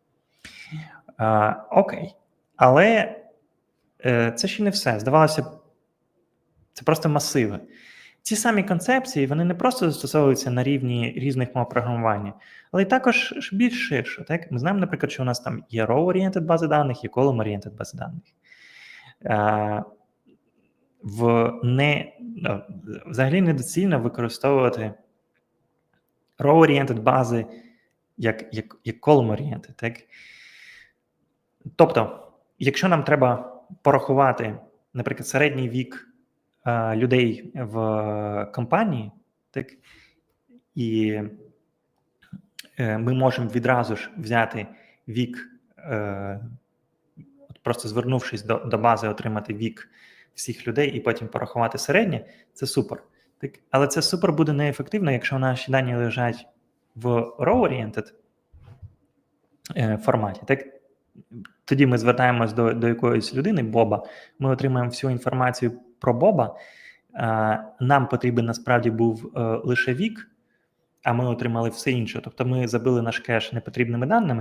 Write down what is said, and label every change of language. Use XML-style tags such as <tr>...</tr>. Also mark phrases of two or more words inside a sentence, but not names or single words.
<uk>Окей. Але це ще не все. Здавалося б, це просто масиви. Ці самі концепції, вони не просто застосовуються на рівні різних мов програмування, але й також більш ширше. Так? Ми знаємо, наприклад, що у нас там є row-oriented бази даних, є column-oriented бази даних. Взагалі недоцільно використовувати row-oriented бази як column-oriented. Так? Тобто, якщо нам треба порахувати, наприклад, середній вік людей в компанії, так, і ми можемо відразу ж взяти вік, просто звернувшись до бази, отримати вік всіх людей і потім порахувати середнє, це супер. Так? Але це супер буде неефективно, якщо наші дані лежать в row-oriented форматі. Так? Тоді ми звертаємось до якоїсь людини, Боба, ми отримаємо всю інформацію про Боба, нам потрібен насправді був лише вік, а ми отримали все інше. Тобто ми забили наш кеш непотрібними даними.</uk>